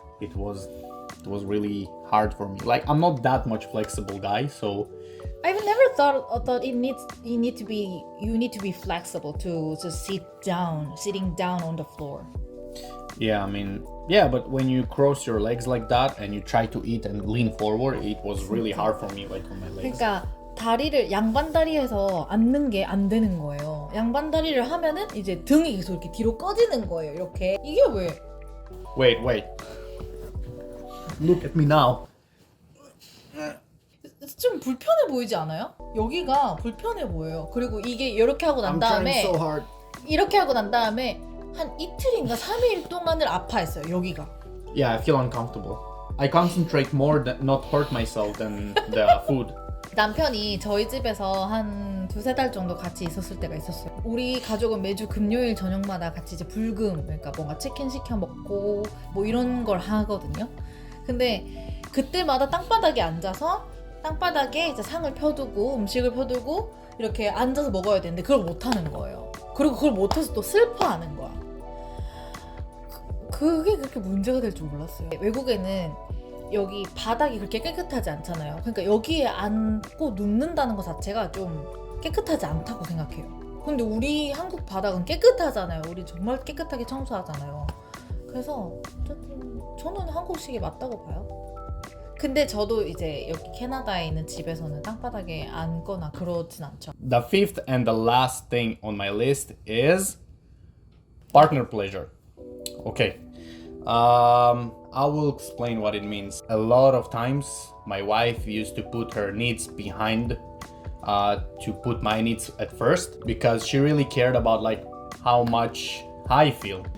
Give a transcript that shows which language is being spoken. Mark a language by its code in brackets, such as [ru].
[en] It was really hard for me. Like I'm not that much flexible guy, so I've never thought you need to be flexible to just sitting down on the floor. yeah, I mean, yeah, but when you cross your legs like that and you try to eat and lean forward, it was really hard for me, like on my legs. [ko] 그러니까 다리를 양반다리에서 앉는 게 안 되는 거예요. 양반다리를 하면은 이제 등이 계속 이렇게 뒤로 꺼지는 거예요. 이렇게 이게 왜? [en] Wait. Look at me now. [ko] 좀 불편해 보이지 않아요? 여기가 불편해 보여요. 그리고 이게 이렇게 하고 난 다음에 [en] I'm trying so hard. [ko] 이렇게 하고 난 다음에 한 이틀인가 3일 동안을 아파했어요. 여기가. [en] Yeah, I feel uncomfortable. I concentrate more than not hurt myself than the food. [ko] 남편이 저희 집에서 한 2-3달 정도 같이 있었을 때가 있었어요. 우리 가족은 매주 금요일 저녁마다 같이 이제 불금, 그러니까 뭔가 치킨 시켜 먹고 뭐 이런 걸 하거든요. 근데 그때마다 땅바닥에 앉아서 땅바닥에 이제 상을 펴두고 음식을 펴두고 이렇게 앉아서 먹어야 되는데 그걸 못 하는 거예요. 그리고 그걸 못해서 또 슬퍼하는 거야. 그게 그렇게 문제가 될 줄 몰랐어요. 외국에는 여기 바닥이 그렇게 깨끗하지 않잖아요. 그러니까 여기에 앉고 눕는다는 것 자체가 좀 깨끗하지 않다고 생각해요. 근데 우리 한국 바닥은 깨끗하잖아요. 우리 정말 깨끗하게 청소하잖아요. 그래서 저는 한국식이 맞다고 봐요. 근데 저도 이제 여기 캐나다에 있는 집에서는 땅바닥에 앉거나 그러진 않죠. [en] The fifth and the last thing on my list is partner pleasure. Okay. I will explain what it means. A lot of times my wife used to put her needs behind to put my needs at first because she really cared about like how much I feel.